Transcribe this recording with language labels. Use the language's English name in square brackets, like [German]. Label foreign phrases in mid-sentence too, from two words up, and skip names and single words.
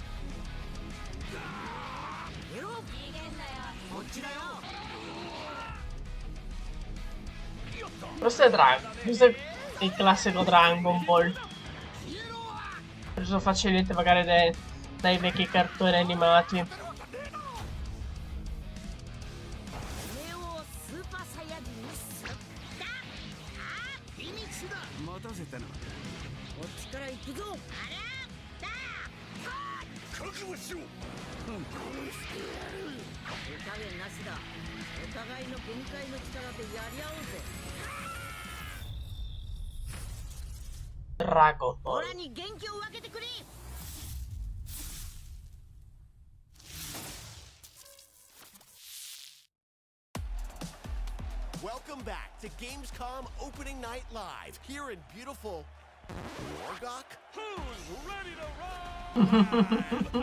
[Italian] Questo è il classico Dragon Ball. Preso facilmente magari dai vecchi cartoni animati. [Japanese] 待たせたな。こっちから行くぞ。覚悟しろ。手加減なしだ。お互いの限界の力でやり合おうぜ。 Dragon Ball. オラに元気を分けてくれ。 [English] Welcome back to Gamescom Opening Night Live here in beautiful Wargok. Who's ready to roll?